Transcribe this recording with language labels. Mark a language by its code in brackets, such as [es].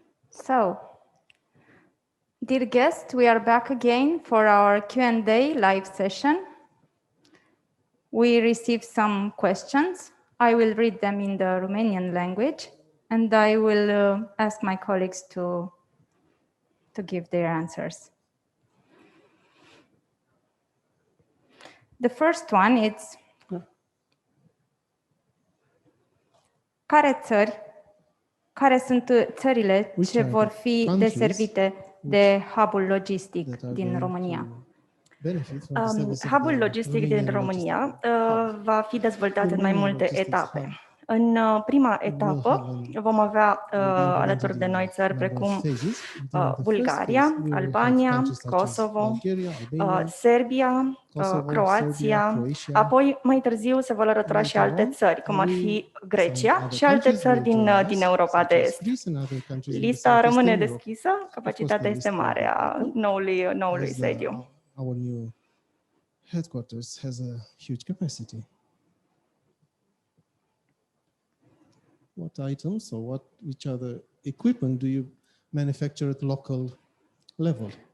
[en] So, dear guests, we are back again for our Q&A live session. We received some questions. I will read them in the Romanian language, and I will ask my colleagues to give their answers. The first one is, [ro] care sunt țările ce vor fi deservite de hub-ul logistic din România? Hub-ul logistic din România va fi dezvoltat în mai multe etape. În prima etapă vom avea alături de noi țări precum Bulgaria, Albania, Kosovo, Serbia, Croația, apoi mai târziu se vor alătura și alte țări, cum ar fi Grecia și alte țări din Europa de Est. Lista rămâne deschisă, capacitatea este mare a noului sediu. [en] Our new headquarters has a huge capacity. What items or which other equipment do you manufacture at local level?